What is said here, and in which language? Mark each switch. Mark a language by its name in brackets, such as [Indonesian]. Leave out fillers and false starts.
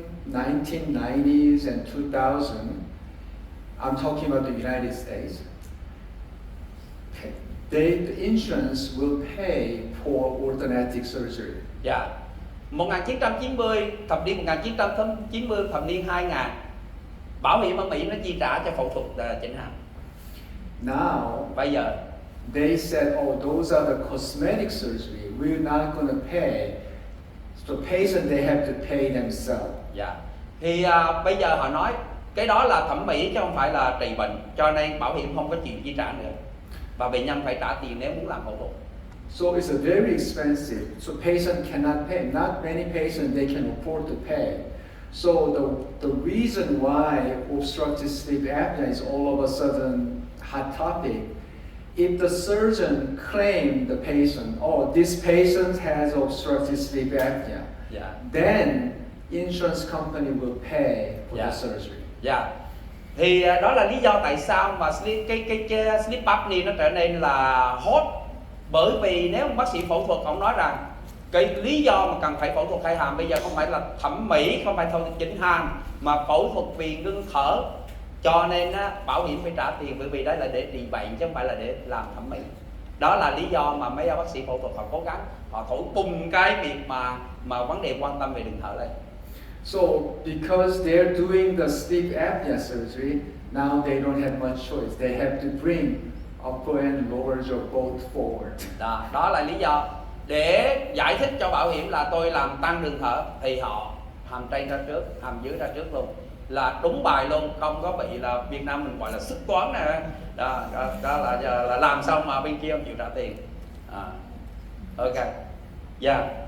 [English] 1990s and 2000, I'm talking about the United States. The insurance will pay for orthodontic surgery. [Vietnamese] Dạ. 1990, thập niên 1990, thập niên 2000, bảo hiểm ở Mỹ nó chi trả cho phẫu thuật chỉnh hàm. [English] Now, [Vietnamese] bây giờ [English] they said, oh, those are the cosmetic surgery. We're not going to pay. So patient they have to pay themselves. [Vietnamese] Dạ. Thì bây giờ họ nói cái đó là thẩm mỹ chứ không phải là trị bệnh, cho nên bảo hiểm không có chịu chi trả nữa và bệnh nhân phải trả tiền nếu muốn làm phẫu thuật. [English] So it's a very expensive. So patient cannot pay. Not many patients they can afford to pay. So the reason why obstructive sleep apnea is all of a sudden hot topic, if the surgeon claimed the patient, oh, this patient has obstructive sleep apnea, then insurance company will pay for the surgery. [Vietnamese] Dạ. Thì đó là lý do tại sao mà cái sleep apnea nó trở nên là hot. Bởi vì nếu bác sĩ phẫu thuật ông nói rằng cái lý do mà cần phải phẫu thuật khai hàm bây giờ không phải là thẩm mỹ, không phải phẫu thuật chỉnh hàm, mà phẫu thuật vì ngưng thở. Cho nên bảo hiểm phải trả tiền, bởi vì đó là để trị bệnh chứ không phải là để làm thẩm mỹ. Đó là lý do mà mấy bác sĩ phẫu thuật họ cố gắng, họ thổi bùng cái việc mà vấn đề quan tâm về đường thở lên. [English] So because they're doing the sleep apnea surgery, now they don't have much choice. They have to bring upper and lower jaw both forward. [Vietnamese] Đó là lý do để giải thích cho bảo hiểm là tôi làm tăng đường thở, thì họ hàm trên ra trước, hàm dưới ra trước luôn, là đúng bài luôn, không có bị là Việt Nam mình gọi là sức toán nè. Đó là làm xong mà bên kia không chịu trả tiền. Ok. Dạ.